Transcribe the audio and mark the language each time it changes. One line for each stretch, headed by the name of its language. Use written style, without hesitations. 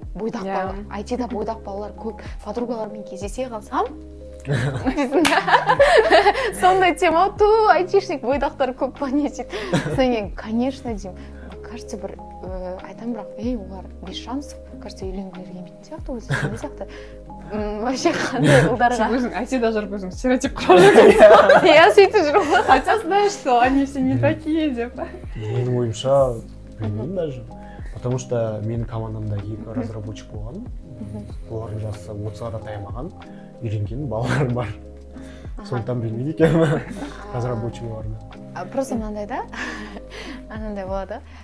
Kazakh: Бойдақ балалар, IT-да бойдақ балалар көп. Подругалармен кездесе қалсам, сондай тема, айтишник бойдақтар көп па не дейді. Содан кейін, конечно, деймін, кажется, бір айтам, бірақ, олар
Russian: без шансов,
Kazakh: кажется, үйленгілері келмейтін сияқты, өзі не сияқты. Вообще қандай ұлдарға. Сен өзің IT-да жүріп өзің стереотип құрап жүрсің. Я сөйтіп жүрмін ғой.
Russian: Хотя знаешь, что они все не такие деп.
Kazakh: Менің ойымша, білмеймін даже. Потому что менің командамда 2 разработчик болған. Олардың жасы 30-ға да таямаған, үйренген балалар бар. Сондықтан білмейді екенмін разработчикларды. Просто мынандай да, анандай болады.